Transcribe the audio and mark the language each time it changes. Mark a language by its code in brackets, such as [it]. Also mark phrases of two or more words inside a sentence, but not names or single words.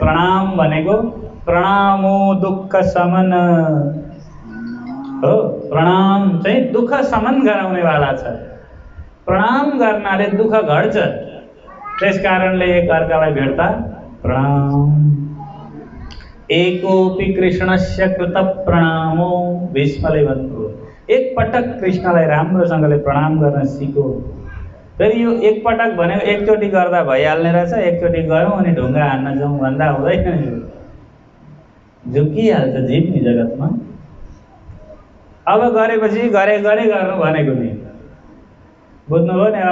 [ne] प्रणाम भनेको [sa] प्रणामो दुःख समन [ne] हो। प्रणाम चाहिँ दुःख समन गराउनेवाला छ। प्रणाम गर्नाले दुःख घट्छ। त्यस कारणले एक अर्कालाई भेट्दा प्रणाम। [sa] एकोऽपि कृष्णस्य कृत प्रणामो। [ne] भीष्मले भन्नुभयो, एक पटक कृष्णलाई राम्रोसँगले प्रणाम गर्न सिको। फेरि यो एक पटक भनेको एकचोटि गर्दा भइहाल्ने रहेछ, एकचोटि गरौँ अनि ढुङ्गा हान्न जाउँ भन्दा हुँदैन। यो झुकिहाल्छ जीवनी जगतमा। अब गरेपछि गरे गर्नु भनेको नि, बुझ्नुभयो नि?